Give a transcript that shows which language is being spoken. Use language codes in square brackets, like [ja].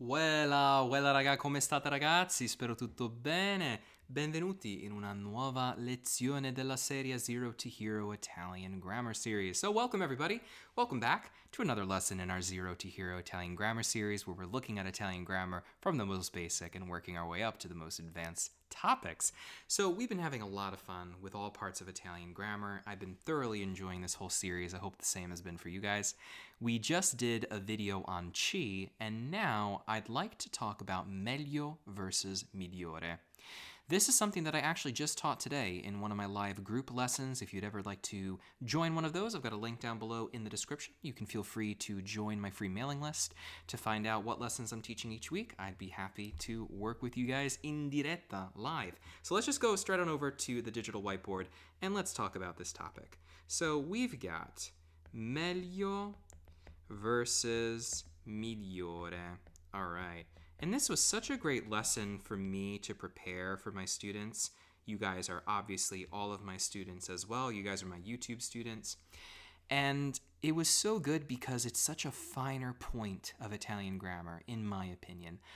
[it] Weilà raga, come state ragazzi? Spero tutto bene. Benvenuti in una nuova lezione della serie Zero to Hero Italian Grammar Series. [en] So welcome everybody. Welcome back to another lesson in our Zero to Hero Italian Grammar Series where we're looking at Italian grammar from the most basic and working our way up to the most advanced topics. So we've been having a lot of fun with all parts of Italian grammar. I've been thoroughly enjoying this whole series. I hope the same has been for you guys. We just did a video on ci, and now I'd like to talk about meglio versus migliore. This is something that I actually just taught today in one of my live group lessons. If you'd ever like to join one of those, I've got a link down below in the description. You can feel free to join my free mailing list to find out what lessons I'm teaching each week. I'd be happy to work with you guys [it] in diretta, [en] live. So let's just go straight on over to the digital whiteboard and let's talk about this topic. So we've got meglio versus migliore. All right. And this was such a great lesson for me to prepare for my students. You guys are obviously all of my students as well. You guys are my YouTube students. And it was so good because it's such a finer point of Italian grammar, in my opinion.